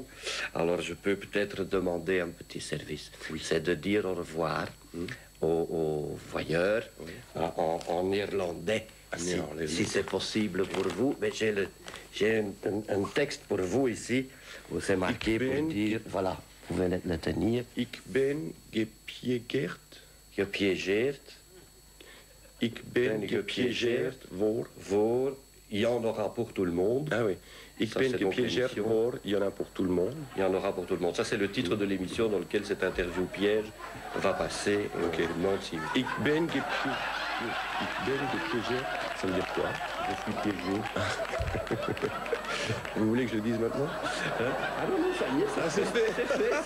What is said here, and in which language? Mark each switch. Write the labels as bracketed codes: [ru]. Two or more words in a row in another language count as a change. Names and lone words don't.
[fr] Alors, je peux peut-être demander un petit service. C'est de dire au revoir aux voyeurs en irlandais. Si c'est possible pour vous. Mais j'ai un texte pour vous ici où c'est marqué pour dire... Voilà, vous pouvez le tenir. [nl] Ik ben gepiégeerd. Gepiégeerd. Ik ben gepiégeerd voor... [fr] Il y en aura pour tout le monde. Ah oui. [nl] Ik ben gepiégeerd voor... [fr] Il y en a pour tout le monde. Il y en aura pour tout le monde. Ça, c'est le titre de l'émission dans lequel cette interview piège va passer. Ok. [nl] Ik ben gepiégeerd. [fr] Ça veut dire quoi? Je suis piégé. Vous voulez que je le dise maintenant? Ah non, ça y est, ça c'est fait, c'est dedans.